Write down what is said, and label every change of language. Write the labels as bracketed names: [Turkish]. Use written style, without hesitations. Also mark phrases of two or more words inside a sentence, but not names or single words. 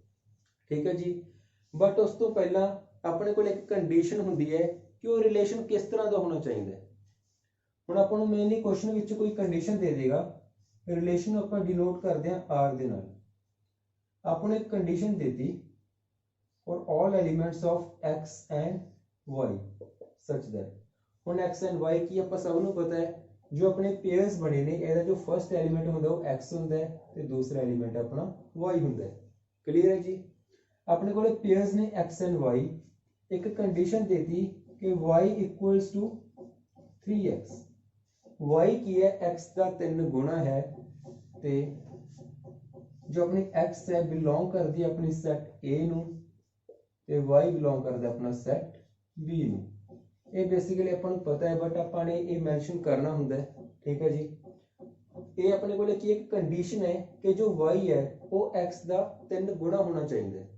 [Punjabi] ਠੀਕ ਹੈ ਜੀ, ਬਟ ਉਸ ਤੋਂ ਪਹਿਲਾਂ ਆਪਣੇ ਕੋਲ ਇੱਕ ਕੰਡੀਸ਼ਨ ਹੁੰਦੀ ਹੈ ਕਿ ਉਹ ਰਿਲੇਸ਼ਨ ਕਿਸ ਤਰ੍ਹਾਂ ਦਾ ਹੋਣਾ ਚਾਹੀਦਾ ਹੈ। ਹੁਣ ਆਪਾਂ ਨੂੰ [English] mainly question [Punjabi] ਵਿੱਚ ਕੋਈ ਕੰਡੀਸ਼ਨ ਦੇ ਦੇਗਾ, ਰਿਲੇਸ਼ਨ ਨੂੰ ਆਪਾਂ ਡਿਨੋਟ ਕਰਦੇ ਹਾਂ R ਦੇ ਨਾਲ। ਆਪਾਂ ਨੂੰ ਇੱਕ ਕੰਡੀਸ਼ਨ ਦੇਤੀ [English] for all elements of x and y such that. [Punjabi] ਹੁਣ [English] x and y [Punjabi] ਕੀ ਆਪਾਂ ਸਭ ਨੂੰ ਪਤਾ ਹੈ, ਜੋ ਆਪਣੇ ਪੇਅਰਸ ਬਣੇ ਨੇ ਇਹਦਾ ਜੋ [English] first element [Punjabi] ਹੁੰਦਾ ਉਹ x ਹੁੰਦਾ ਹੈ ਤੇ ਦੂਸਰਾ ਐਲੀਮੈਂਟ ਆਪਣਾ y ਹੁੰਦਾ ਹੈ। ਕਲੀਅਰ ਹੈ ਜੀ, ਆਪਣੇ ਕੋਲੇ ਪੇਅਰਸ ਨੇ [English] x and y। [Punjabi] ਇੱਕ ਕੰਡੀਸ਼ਨ ਦੇਤੀ ਕਿ [English] y equals to 3x। [Punjabi] y ਕੀ ਹੈ, x ਦਾ 3 ਗੁਣਾ ਹੈ ਤੇ ਜੋ ਆਪਣੀ x ਹੈ ਬਿਲੋਂਗ ਕਰਦੀ ਹੈ ਆਪਣੀ ਸੈੱਟ A ਨੂੰ ਤੇ y ਬਿਲੋਂਗ ਕਰਦਾ ਆਪਣਾ ਸੈੱਟ B ਨੂੰ। ਇਹ ਬੇਸਿਕਲੀ ਆਪਾਂ ਨੂੰ ਪਤਾ ਹੈ ਬਟ ਆਪਾਂ ਨੇ ਇਹ ਮੈਂਸ਼ਨ ਕਰਨਾ ਹੁੰਦਾ ਹੈ। ਠੀਕ ਹੈ ਜੀ, ਇਹ ਆਪਣੇ ਕੋਲੇ ਕੀ ਇੱਕ ਕੰਡੀਸ਼ਨ ਹੈ ਕਿ ਜੋ y ਹੈ ਉਹ x ਦਾ 3 ਗੁਣਾ ਹੋਣਾ ਚਾਹੀਦਾ ਹੈ।